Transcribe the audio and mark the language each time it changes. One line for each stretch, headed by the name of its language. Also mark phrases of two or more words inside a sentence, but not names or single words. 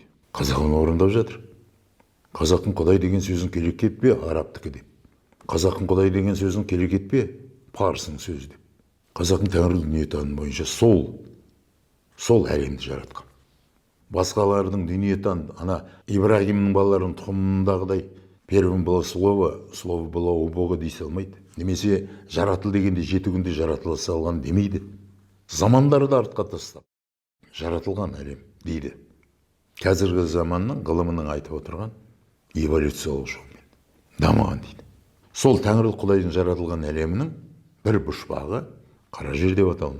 Kazakh: Қазақ оны орындап жатыр. Қазақтың Құдай деген сөзін керек етпе, арабтікі деп. Қазақтың Құдай деген сөзін керек етпе, парсының сөзі деп. Қазақтың тәңірлік дүниетанымы бойынша сол әлемді жаратқан. Басқалардың дүниетанымы, ана Ибрагимнің балаларының тұқымындағыдай
Russian: первым было слово было у Бога
Kazakh: дей алмайды. Немесе жаратыл дегенде 7 күнде жаратыла салған демейді. Замандарды артқа тастап жаратылған әлем дейді. Қазіргі заманның ғылымының айтып отырған эволюциялық жолмен дамыған дейді. Сол тәңірлік Құдайдың жаратылған әлемінің бір пұшпағы қара жер деп аталынады.